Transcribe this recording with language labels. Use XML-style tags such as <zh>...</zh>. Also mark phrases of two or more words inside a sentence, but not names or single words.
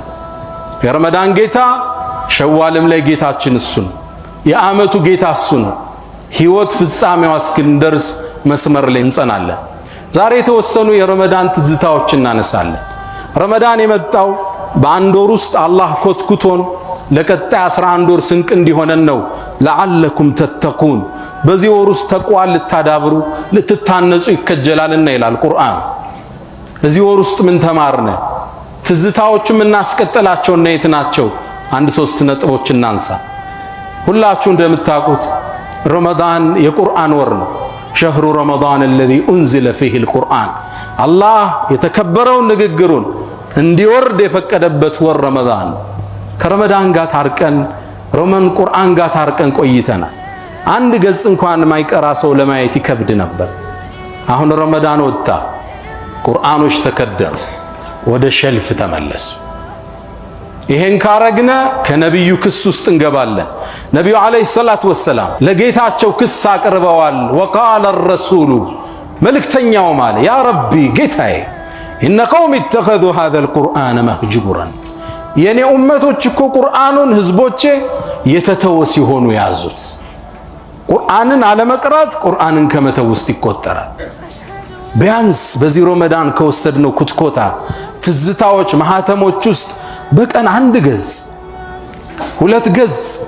<am>የረመዳን ጌታ ሸዋልም ላይ ጌታችን እሱ ነው። የዓመቱ ጌታ እሱ ነው። ህይወት ፍጻሜዋ እስክንደርስ መስመር ላይ እንጸናለን። ዛሬ የተወሰኑ የረመዳን ትዝታዎች እናነሳለን። ረመዳን የመጣው በአንድ ወር ውስጥ አላህ ኮትኩቶን ለቀጣይ 11 ወር ስንቅ እንዲሆነን ነው።</am> <ar>لعلكم تتقون</ar> <am>በዚህ ወር ውስጥ ተቋል ልታዳብሩ ልትታነጹ ይከጀላልና ይላል ቁርአን። እዚህ ወር ውስጥ ምን ተማርነ? ትዝታዎችም እናስቀጥላቸው እና የት ናቸው? አንድ 3 ነጥቦች እናንሳ። ሁላችሁ እንደምታውቁት ረመዳን የቁርአን ወር ነው።</am> <ar>شهر رمضان الذي انزل فيه القرآن</ar> <am>አላህ የተከበረውን ንግግሩን እንዲወርድ የፈቀደበት ወር ረመዳን። ከረመዳን ጋር ታርቀን ቁርአን ጋር ታርቀን ቆይተናል። አንድ ገጽ እንኳን ማይቀራ ሰው ለማየት ይከብድ ነበር። አሁን ረመዳን ወጣ፣ ቁርአኖች ተከደሩ፣ ወደ ሸልፍ ተመለሱ። ይሄን ካረግነ ከነብዩ ክስ ውስጥ እንገባለን። ነብዩ</am> <ar>عليه الصلاة والسلام</ar> <am>ለጌታቸው ክስ አቅርበዋል።</am> <ar>وقال الرسول</ar> <am>መልእክተኛው ማለ</am> <ar>يا ربي</ar> <am>ጌታዬ</am> <ar>إن قومي اتخذوا هذا القرآن مهجورا</ar> <am>የኔ ኡመቶች እኮ ቁርአኑን ህዝቦቼ የተተወ ሲሆኑ ያዙት። ቁርአንን አለመቅራት ቁርአንን ከመተው ውስጥ ይቆጠራል። ቢያንስ በዚህ ረመዳን ከወሰድነው ኩትኮታ ትዝታዎች ማህተሞች ውስጥ በቀን 1 ገጽ 2 ገጽ</am>